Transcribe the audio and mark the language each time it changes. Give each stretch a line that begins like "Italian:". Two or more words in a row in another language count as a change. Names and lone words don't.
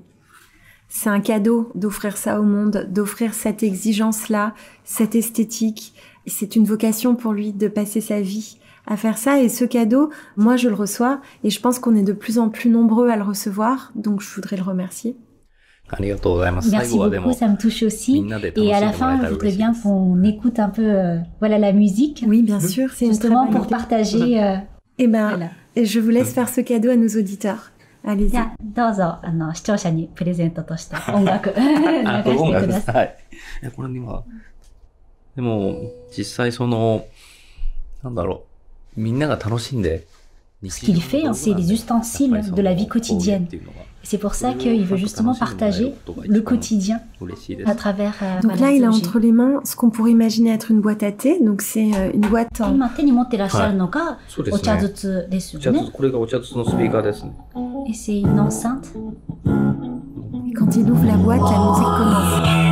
French: C'est un cadeau d'offrir ça au monde, d'offrir cette exigence-là, cette esthétique. C'est une vocation pour lui de passer sa vie à faire ça, et ce cadeau, moi je le reçois, et je pense qu'on est de plus en plus nombreux à le recevoir, donc je voudrais le remercier.
Japanese: ありがとうございます。
French: Merci beaucoup, ça me touche aussi. Et à la fin, je voudrais bien qu'on écoute un peu voilà, la musique. Oui, bien sûr, c'est justement pour partager. Eh ben, et je vous laisse faire ce cadeau à nos auditeurs. Allez-y.
Japanese: じゃあどうぞ視聴者にプレゼントとして音楽流してください。はい。これ今でも実際なんだろう、みんなが楽しんで。
French: Ce qu'il fait, c'est les ustensiles de la vie quotidienne. C'est pour ça qu'il veut justement partager le quotidien à travers. Donc là, il a entre les mains ce qu'on pourrait imaginer être une boîte à thé. Donc c'est une boîte en.
Japanese: 今手に持ってらっしゃるのがお茶筒ですよね。これがお茶筒のスピーカーですね。
French: Et c'est une enceinte. Et quand il ouvre la boîte, la musique commence.